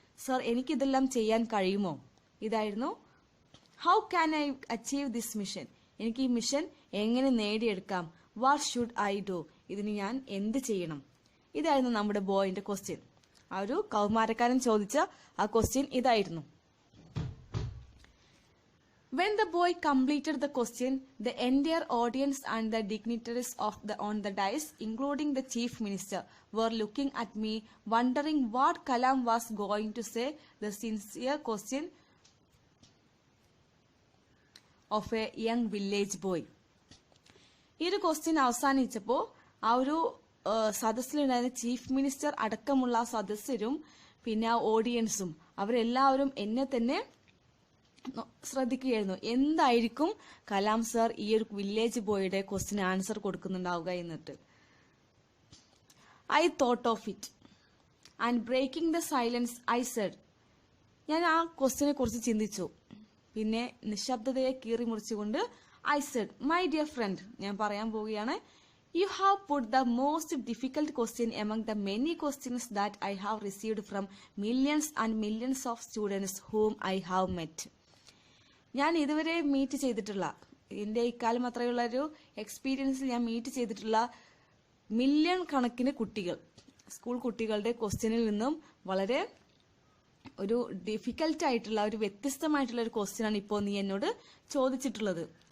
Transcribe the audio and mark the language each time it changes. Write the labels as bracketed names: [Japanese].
[Malayalam] Sir, എനിക്കിതെല്ലാം ചെയ്യാൻ കഴിയുമോ? ഇതായിരുന്നു. [English] How can I achieve this mission. [Malayalam] എനിക്ക് ഈ മിഷൻ എങ്ങനെ നേടിയെടുക്കാം? [English] What should I do. [Malayalam] ഇതിന് ഞാൻ എന്ത് ചെയ്യണം? ഇതായിരുന്നു നമ്മുടെ ബോയിന്റെ ക്വസ്റ്റ്യൻ. ആ ഒരു കൗമാരക്കാരൻ ചോദിച്ച ആ ക്വസ്റ്റ്യൻ ഇതായിരുന്നു. [English] When the boy completed the question, the entire audience and the dignitaries on the dais, including the chief minister, were looking at me, wondering what Kalam was going to say. The sincere question of a young village boy. [Malayalam] ഈ ഒരു question അവസാനിച്ചപ്പോൾ ആ ഒരു സദസ്സിലുണ്ടായിരുന്ന chief minister അടക്കമുള്ള സദസ്യരും പിന്നെ ആ ഓഡിയൻസും അവരെല്ലാവരും എന്നെ തന്നെ ശ്രദ്ധിക്കുകയായിരുന്നു. എന്തായിരിക്കും കലാം സർ ഈ ഒരു വില്ലേജ് ബോയുടെ ക്വസ്റ്റ്യൻ ആൻസർ കൊടുക്കുന്നുണ്ടാവുക എന്നിട്ട്. [English] I thought of it and breaking the silence I said. [Malayalam] ഞാൻ ആ ക്വസ്റ്റ്യനെ കുറിച്ച് ചിന്തിച്ചു. പിന്നെ നിശബ്ദതയെ കീറി മുറിച്ചുകൊണ്ട് [English] I said, my dear friend, [Malayalam] ഞാൻ പറയാൻ പോവുകയാണ്. [English] You have put the most difficult question among the many questions that I have received from millions and millions of students whom I have met. [Malayalam] ഞാൻ ഇതുവരെ മീറ്റ് ചെയ്തിട്ടുള്ള, എന്റെ ഇക്കാലം അത്രയുള്ള ഒരു എക്സ്പീരിയൻസിൽ ഞാൻ മീറ്റ് ചെയ്തിട്ടുള്ള മില്യൺ കണക്കിന് കുട്ടികൾ, സ്കൂൾ കുട്ടികളുടെ ക്വസ്റ്റ്യനിൽ നിന്നും വളരെ ഒരു ഡിഫിക്കൽട്ട് ആയിട്ടുള്ള ഒരു വ്യത്യസ്തമായിട്ടുള്ള ഒരു ക്വസ്റ്റ്യനാണ് ഇപ്പോൾ നീ എന്നോട് ചോദിച്ചിട്ടുള്ളത്.